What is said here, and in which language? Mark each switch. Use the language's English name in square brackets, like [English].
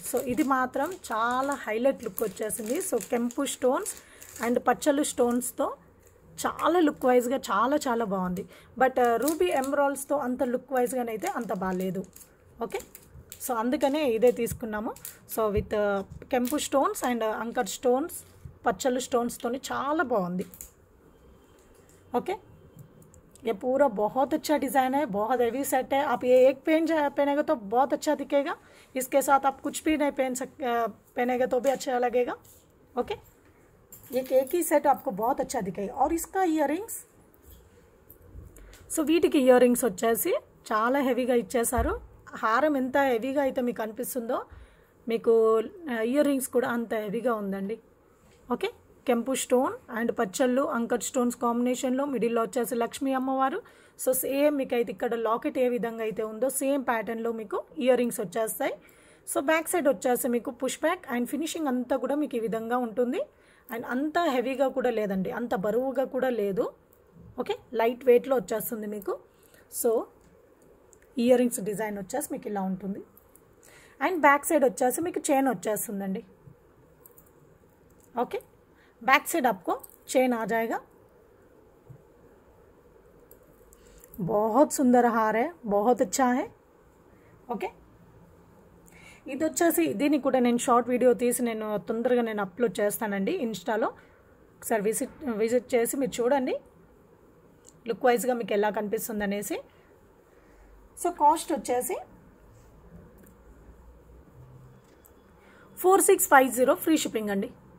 [Telugu] So ఇది మాత్రం చాలా హైలైట్ లుక్ వచ్చేసింది. సో కెంపు స్టోన్స్ అండ్ పచ్చళ్ళు స్టోన్స్తో చాలా లుక్ వైజ్గా చాలా చాలా బాగుంది. బట్ రూబీ ఎమరాల్డ్స్తో అంత లుక్ వైజ్గానైతే అంత బాగాలేదు. ఓకే, సో అందుకనే ఇదే తీసుకున్నాము. సో విత్ కెంపు స్టోన్స్ అండ్ అంకర్ స్టోన్స్, పచ్చళ్ళు స్టోన్స్తో చాలా బాగుంది. [Hindi] ओके, ये पूरा बहुत अच्छा डिज़ाइन है, बहुत हेवी सेट है. आप ये एक पहनेगा तो बहुत अच्छा दिखेगा. इसके साथ आप कुछ भी नहीं पहनेगा तो भी अच्छा लगेगा. ओके, ये एक ही सेट आपको बहुत अच्छा दिखेगा. और इसका इयरिंग्स, [Telugu] సో వీటికి ఇయరింగ్స్ వచ్చేసి చాలా హెవీగా ఇచ్చేసారు. హారం ఎంత హెవీగా అయితే మీకు అనిపిస్తుందో మీకు ఇయరింగ్స్ కూడా అంత హెవీగా ఉందండి. ఓకే, కెంపు స్టోన్ అండ్ పచ్చళ్ళు అంకర్ స్టోన్స్ కాంబినేషన్లో మిడిల్లో వచ్చేసి లక్ష్మీ అమ్మవారు. సో సేమ్ మీకు అయితే ఇక్కడ లాకెట్ ఏ విధంగా అయితే ఉందో సేమ్ ప్యాటర్న్లో మీకు ఇయరింగ్స్ వచ్చేస్తాయి. సో బ్యాక్ సైడ్ వచ్చేసి మీకు పుష్ బ్యాక్ అండ్ ఫినిషింగ్ అంతా కూడా మీకు ఈ విధంగా ఉంటుంది. అండ్ అంత హెవీగా కూడా లేదండి, అంత బరువుగా కూడా లేదు. ఓకే, లైట్ వెయిట్లో వచ్చేస్తుంది మీకు. సో ఇయరింగ్స్ డిజైన్ వచ్చేసి మీకు ఇలా ఉంటుంది. అండ్ బ్యాక్ సైడ్ వచ్చేసి మీకు చైన్ వచ్చేస్తుందండి. [Hindi] ओके, बैक साइड आपको चेन आ जाएगा. बहुत सुंदर हार है, बहुत अच्छा है. [Telugu] ओके, ఇది వచ్చేసి దీన్ని కూడా నేను షార్ట్ వీడియో తీసి నేను తొందరగా నేను అప్లోడ్ చేస్తానండి ఇన్స్టాలో. ఒకసారి విజిట్ చేసి మీరు చూడండి లుక్ వైజ్గా మీకు ఎలా కనిపిస్తుంది అనేసి. సో కాస్ట్ వచ్చేసి 4650 ఫ్రీ షిప్పింగ్ అండి.